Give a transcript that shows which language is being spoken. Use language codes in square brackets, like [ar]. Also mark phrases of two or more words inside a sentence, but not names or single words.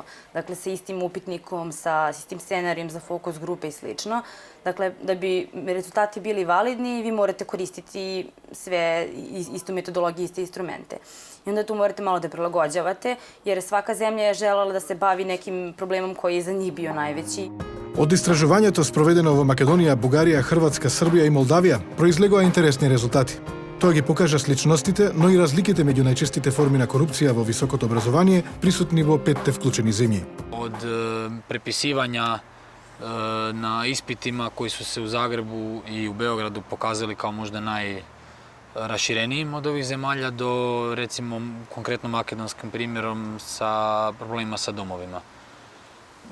[sr] Dakle, sa istim upitnikom, sa istim scenarijom za fokus grupe i slično. Dakle, da bi rezultati bili validni, vi morate koristiti sve istu metodologiju, iste instrumente. I onda tu morate malo da prilagođavate, jer svaka zemlja je želela da se bavi nekim problemom koji je za njih bio najveći. [mk] Од истражувањето спроведено во Македонија, Бугарија, Хрватска, Србија и Молдавија произлегоа интересни резултати. Тоа ги покажа сличностите, но и разликите меѓу најчестите форми на корупција во високото образование присутни во 5 вклучени земји. [hr] Od prepisivanja na ispitima koji su se u Zagrebu i u Beogradu pokazali kao možda najraširenijim od ovih zemalja do recimo konkretno makedonskim primjerom sa problemima sa domovima.